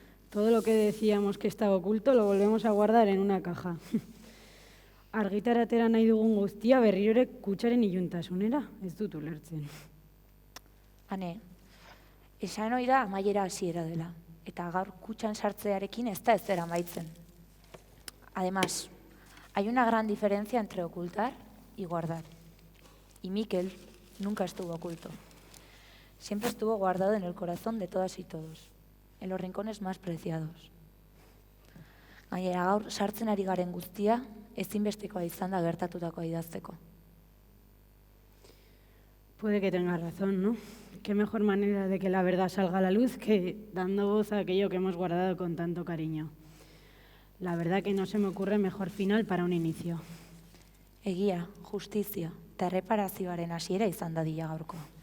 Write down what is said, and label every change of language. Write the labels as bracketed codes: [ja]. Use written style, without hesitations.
[es] Todo lo que decíamos que estaba oculto lo volvemos a guardar en una caja. [eu] Argitara atera nahi dugun guztia berriro ere kutsaren iluntasunera, ez dut ulertzen. Ane, esan oida amaiera hasiera dela, eta gaur kutsan sartzearekin ez da ezer amaitzen. [es] Además, hay una gran diferencia entre ocultar y guardar. Y Mikel nunca estuvo oculto. Siempre estuvo guardado en el corazón de todas y todos, en los rincones más preciados. [eu] Gainera gaur sartzen ari garen guztia, ezinbestekoa izan da gertatutakoa idazteko. [es] Puede que tenga razón, ¿no? Qué mejor manera de que la verdad salga a la luz que dando voz a aquello que hemos guardado con tanto cariño. La verdad que no se me ocurre mejor final para un inicio. [eu] Egia, justizia eta erreparazioaren hasiera izan dadila gaurko.